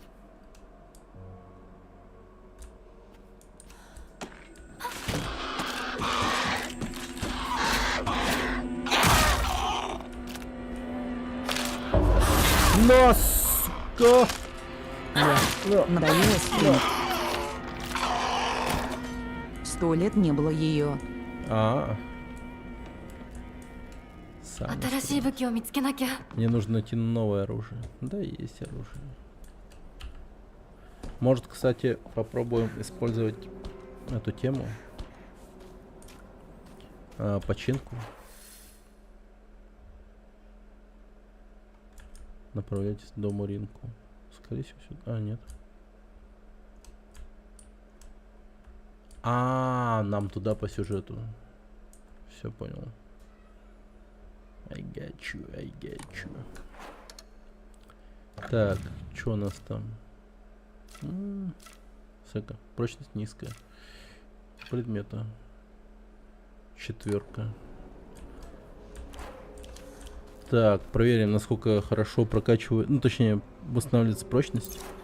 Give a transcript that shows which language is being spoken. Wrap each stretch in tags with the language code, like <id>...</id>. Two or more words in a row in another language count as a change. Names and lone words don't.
<ru>Носка! Надоело стримить. 100 лет не было ее. Сам.</ru> <ja>新しい武器を見つけなきゃ。</ja> <ru>Мне нужно найти новое оружие. Да, есть оружие. Может, кстати, попробуем использовать эту тему. Починку. Направляйтесь к дому Ринку. Скорее всего, сюда. Нет. Нам туда по сюжету. Все понял.</ru> <en>I got you.</en> <ru>Так, что у нас там? Прочность низкая. Предмета. 4. Так, проверим, насколько хорошо прокачивает, ну точнее, восстанавливается прочность.</ru>